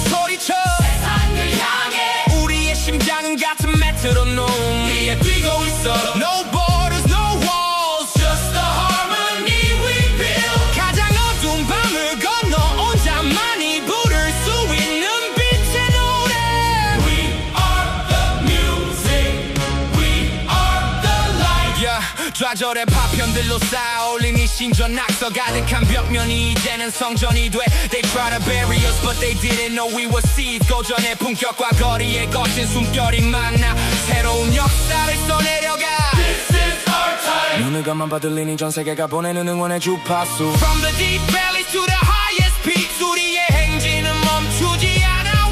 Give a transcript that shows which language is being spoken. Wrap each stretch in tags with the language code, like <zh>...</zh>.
<ko>소리쳐 세상을 향해 우리의 심장은 같은 메트로놈 위에 뛰고 있어.</ko> <en>No borders, no walls, just the harmony we build.</en> <ko>가장 어두운 밤을 건너 혼자만이 부를 수 있는 빛의 노래.</ko> <en>We are the music, we are the light.</en> <ko>Yeah, 좌절의 파편들로 쌓아올린 이 신전 낙서 가득한 벽면이 이제는 성전이 돼.</ko> <en>They try to bury us but they didn't know we were seeds.</en> <ko>고전의 품격과 거리의 거친 숨결이 만나 새로운 역사를 써내려가.</ko> <en>This is our time.</en> <ko>눈을 감아 받들리니 전 세계가 보내는 응원의 주파수.</ko> <en>From the deep valleys to the highest peaks</en> <ko>우리의 행진은 멈추지 않아.</ko>